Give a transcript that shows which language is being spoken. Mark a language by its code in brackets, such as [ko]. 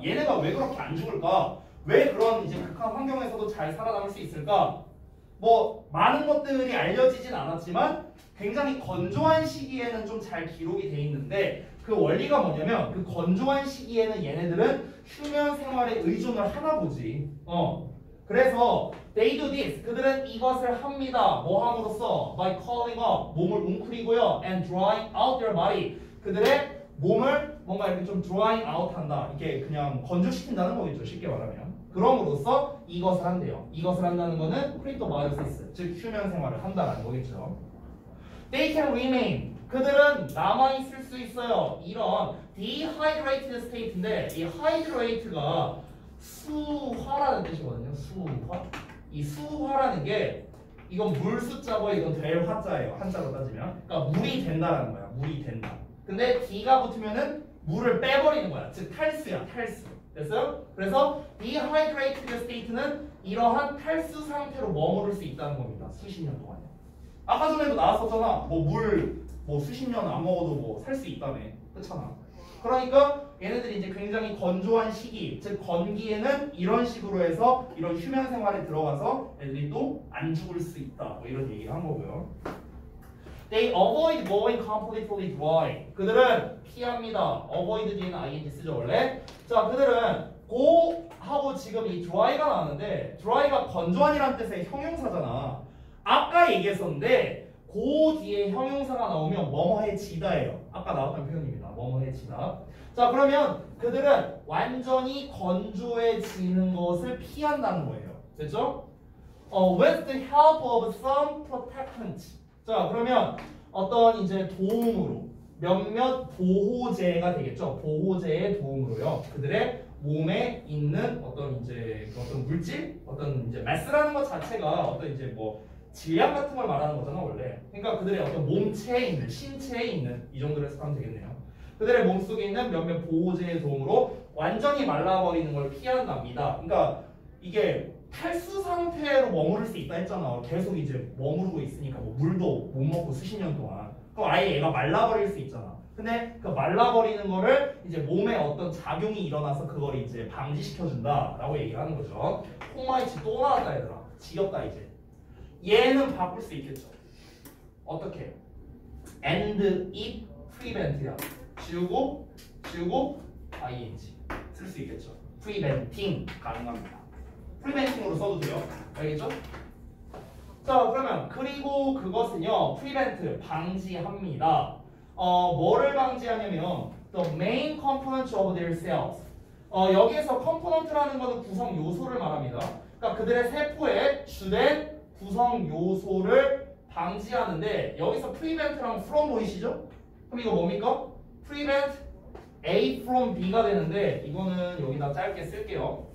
[ko] 얘네가 왜 그렇게 안 죽을까? 왜 그런 이제 극한 환경에서도 잘 살아남을 수 있을까? 뭐 많은 것들이 알려지진 않았지만 굉장히 건조한 시기에는 좀 잘 기록이 돼 있는데 그 원리가 뭐냐면 그 건조한 시기에는 얘네들은 휴면 생활에 의존을 하나 보지. 그래서 [en] they do this. [ko] 그들은 이것을 합니다. 뭐 함으로써? [en] By calling up. [ko] 몸을 웅크리고요. [en] And drying out their body. [ko] 그들의 몸을 뭔가 이렇게 좀 [en] drying out [ko] 한다. 이게 그냥 건조시킨다는 거겠죠. 쉽게 말하면. 그럼으로써 이것을 한대요. 이것을 한다는 거는 크립토바이오시스. 즉 휴면 생활을 한다는 거겠죠. [en] They can remain. [ko] 그들은 남아있을 수 있어요. 이런 dehydrated state인데 이 hydrate가 수화라는 뜻이거든요. 수화. 이 수화라는 게 이건 물 숫자고 이건 될 화자예요. 한자로 따지면. 그러니까 물이 된다라는 거야. 물이 된다. 근데 D가 붙으면은 물을 빼버리는 거야. 즉 탈수야. 탈수. 됐어요? 그래서 dehydrated state는 이러한 탈수 상태로 머무를 수 있다는 겁니다. 수십 년 동안요. 아까 전에도 나왔었잖아. 뭐 수십 년 안 먹어도 뭐 살 수 있다며. 그렇잖아. 그러니까 얘네들이 이제 굉장히 건조한 시기, 즉 건기에는 이런 식으로 해서 이런 휴면 생활에 들어가서 애들이 또 안 죽을 수 있다. 뭐 이런 얘기를 한 거고요. [en] They avoid going completely dry. [ko] 그들은 피합니다. avoid 뒤에는 ing 쓰죠 원래. 자, 그들은 go 하고 지금 이 dry가 나왔는데 dry가 건조한이라는 뜻의 형용사잖아. 아까 얘기했었는데 go 뒤에 형용사가 나오면 뭐뭐해지다예요. 아까 나왔던 표현입니다. 뭐뭐해지다. 자, 그러면 그들은 완전히 건조해지는 것을 피한다는 거예요. 됐죠? [en] With the help of some protectant. [ko] 자, 그러면 어떤 이제 도움으로 몇몇 보호제가 되겠죠. 보호제의 도움으로요. 그들의 몸에 있는 어떤 이제 어떤 물질, 어떤 이제 마스라는 것 자체가 어떤 이제 뭐 질량 같은 걸 말하는 거잖아 원래. 그러니까 그들의 어떤 몸체에 있는, 신체에 있는 이 정도로 해석하면 되겠네요. 그들의 몸속에 있는 몇몇 보호제의 도움으로 완전히 말라버리는 걸 피한답니다. 그러니까 이게 탈수 상태로 머무를 수 있다 했잖아. 계속 이제 머무르고 있으니까 뭐 물도 못 먹고 수십 년 동안. 그럼 아예 얘가 말라버릴 수 있잖아. 근데 그 말라버리는 거를 이제 몸에 어떤 작용이 일어나서 그걸 이제 방지시켜준다라고 얘기를 하는 거죠. 콩마이치 또 나왔다 얘들아. 지겹다 이제. 얘는 바꿀 수 있겠죠. 어떻게? [en] and if prevent야. [ko] 지우고 ing 쓸 수 있겠죠. preventing 가능합니다. preventing으로 써도 돼요. 알겠죠? 자 그러면 그리고 그것은요 prevent 방지합니다. 뭐를 방지하냐면 [en] the main component of their cells. [ko] 여기에서 component라는 거는 구성 요소를 말합니다. 그러니까 그들의 세포의 주된 구성 요소를 방지하는데 여기서 prevent랑 from 보이시죠? 그럼 이거 뭡니까? prevent A from B가 되는데 이거는 여기다 짧게 쓸게요.